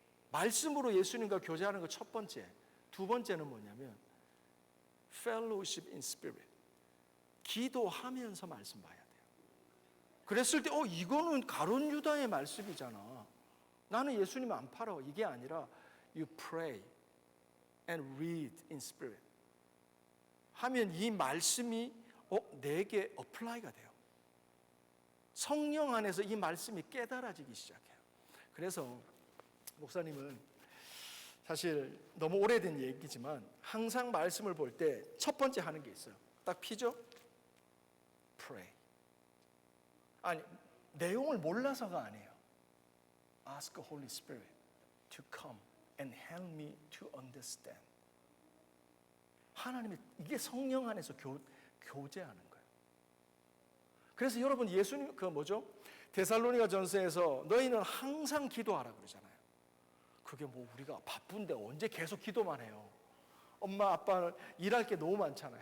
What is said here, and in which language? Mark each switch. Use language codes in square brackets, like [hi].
[ko] 말씀으로 예수님과 교제하는 거 첫 번째. 두 번째는 뭐냐면 [en] fellowship in spirit. [ko] 기도하면서 말씀 봐야 돼요. 그랬을 때 이거는 가룟 유다의 말씀이잖아. 나는 예수님 안 팔아. 이게 아니라 [en] you pray and read in spirit. [ko] 하면 이 말씀이 내게 어플라이가 돼요. 성령 안에서 이 말씀이 깨달아지기 시작해요. 그래서 목사님은 사실 너무 오래된 얘기지만 항상 말씀을 볼 때 첫 번째 하는 게 있어요. 딱 피죠? Pray. 아니, 내용을 몰라서가 아니에요. [en] Ask the Holy Spirit to come and help me to understand. [ko] 하나님이 이게 성령 안에서 교제하는 거예요. 그래서 여러분 예수님 데살로니가 전서에서 너희는 항상 기도하라 그러잖아요. 그게 우리가 바쁜데 언제 계속 기도만 해요. 엄마 아빠는 일할 게 너무 많잖아요.